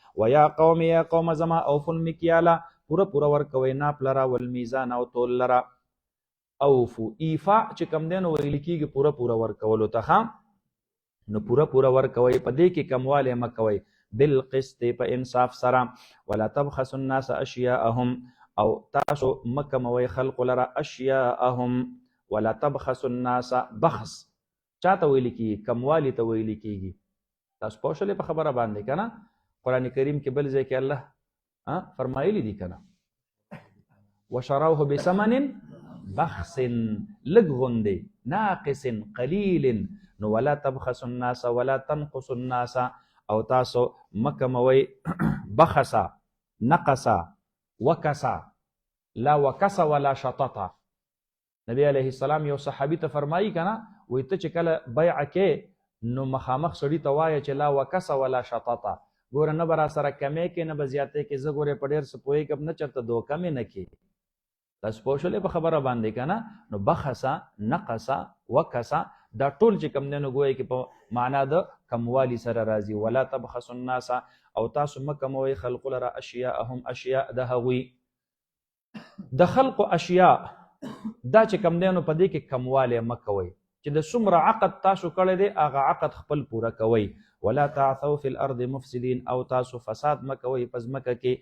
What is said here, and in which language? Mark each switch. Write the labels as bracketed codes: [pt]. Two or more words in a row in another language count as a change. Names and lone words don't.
[ar] ویا قوم، یا قوم [ps] زما، [ar] اوفو المکیاله، [ps] پوره ورکوئ ناپ لره، والمیزان او تول لره. [ar] اوفو ایفا [ps] چې کوم دی نو ویل کېږي پوره ورکولو ته، نو پوره ورکوئ، په دې کې کموالی مه کوئ. بالقسط، په انصاف سره. [ar] ولا تبخسوا الناس اشیاءهم، [ps] او تاسو مه کموئ خلقو لره اشیاءهم. [ar] ولا تبخسوا الناس، [ps] بخس چاته ویل کېږي؟ کموالی ته ویل کېږي. تاسو پوه شولې په خبره باندې که نه؟ قرآن کریم کې بل ځای کې الله فرمایلی دي که نه؟ [ar] وشروه بثمن بخس، [ps] لږ غوندې، [ar] ناقص قلیل. نو ولا تبخسوا الناس ولا تنقصوا الناس، [ps] او تاسو مکموي [ar] بخسا، نقصا، وکسا، لا وکسا ولا شططا. [ps] نبی [ar] علیه السلام [ps] یو صحابي ته فرمایي کنه، وایي ته چې کله بیعه کې نو مخامخ سړي ته وایه چې [ar] لا وکسا ولا شططا. [ps] ګوره نه به را سره کمې کې، نه به زیاتې کې. زه ګورې په ډېر څه پوهېږم، نه چېرته دوکه مې نه کې. تاسو پوه شولې په خبره باندې که نه؟ نو [ar] بخسا، نقصا، وکسا، [ps] دا ټول چې کوم دی نو ګویا کې په معنا د کموالي سره راځي. [ar] ولا تبخسوا الناس، [ps] او تاسو مه کموئ خلقو لره اشیاءهم، اشیاء د هغوی. د خلقو اشیاء دا چې کوم دی نو په دې کې کموالی مه کوئ. چې د څومره عقد تاسو کړی دی هغه عقد خپل پوره کوئ. [ar] ولا تعثوا فی الارض مفسدین، [ps] او تاسو فساد مه کوئ په ځمکه کې.